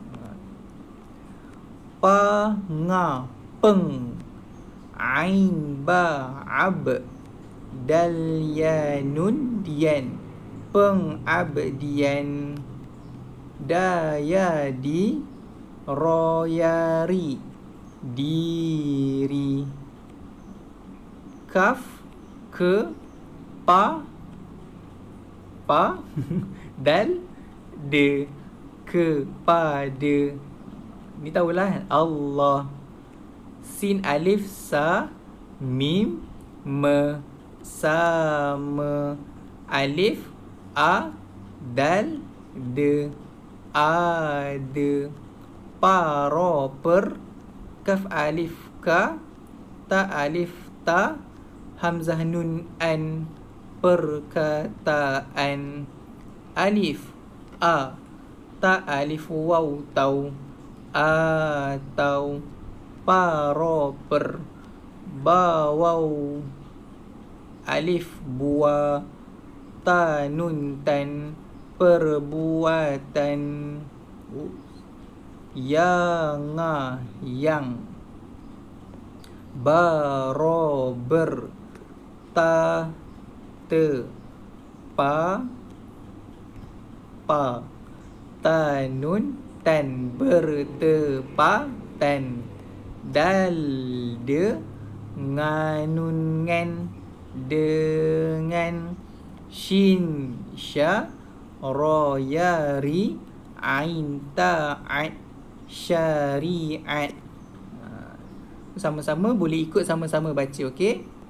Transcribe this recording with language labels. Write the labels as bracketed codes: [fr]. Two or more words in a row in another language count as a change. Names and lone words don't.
[ms] pa nga peng ain ba ab dal ya nun dian pengabdian daya di royari diri kaf ke pa dal de kepada. Ni tahulah Allah. Sin alif sa mim me sama alif a dal de ada pa ro per kaf alif ka ta alif ta hamzah nun an perkataan alif a ta alif waw tau atau pa ro per ba waw alif bua ta nun tan perbuatan yang barober ta te pa tanun tan bertepatan dal de nganun ngan dengan shin sya royari ain ta'at syariat. Sama-sama boleh ikut sama-sama baca, okey?